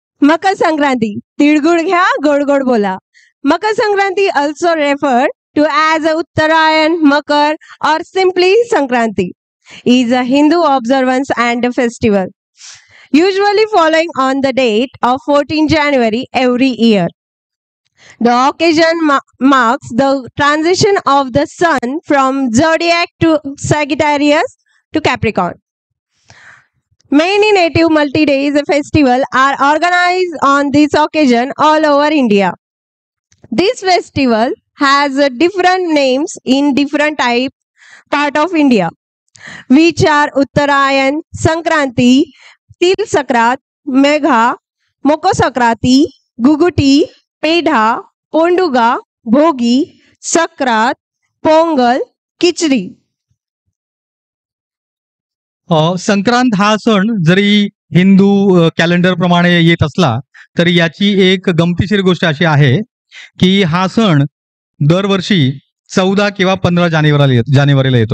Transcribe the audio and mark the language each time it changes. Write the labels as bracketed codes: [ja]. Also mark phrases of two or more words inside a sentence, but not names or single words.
[mr] मकर संक्रांती, तिळगुळ घ्या, गोड गोड बोला. [en] Makar Sankranti, also referred to as Uttarayan, Makar, or simply Sankranti, is a Hindu observance and a festival, usually following on the date of 14 January every year. The occasion marks the transition of the sun from zodiac to Sagittarius to Capricorn. Many native multi-days festivals are organized on this occasion all over India. This festival has different names in different part of India, which are Uttarayan, Sankranti, Til Sakrat, Megha, Moko Sakrati, Guguti, Pedha, Ponduga, Bhogi, Sakrat, Pongal, Kichdi. [mr] संक्रांत हा सण जरी हिंदू कॅलेंडर प्रमाणे येत असला तरी याची एक गमतीशीर गोष्ट अशी आहे की हा सण दरवर्षी 14 किंवा 15 जानेवारीला येतो.